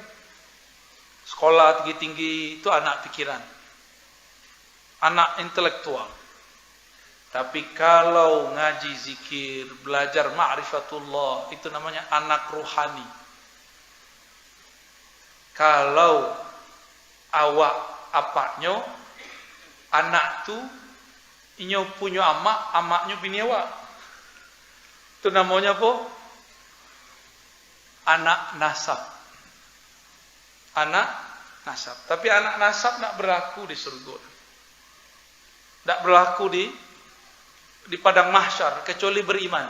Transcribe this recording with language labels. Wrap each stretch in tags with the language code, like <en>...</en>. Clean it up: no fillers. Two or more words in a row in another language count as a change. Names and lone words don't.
<id>Sekolah tinggi-tinggi, itu anak pikiran. Anak intelektual. Tapi kalau ngaji zikir, belajar ma'rifatullah, itu namanya anak rohani.</id> <min>Kalau awak apaknya, anak tuh, inyo punya amaknya bini awak.</min> <id>Itu namanya apa? Anak nasab. Anak nasab. Tapi anak nasab tak berlaku di surga. Tak berlaku di padang mahsyar kecuali beriman.</id>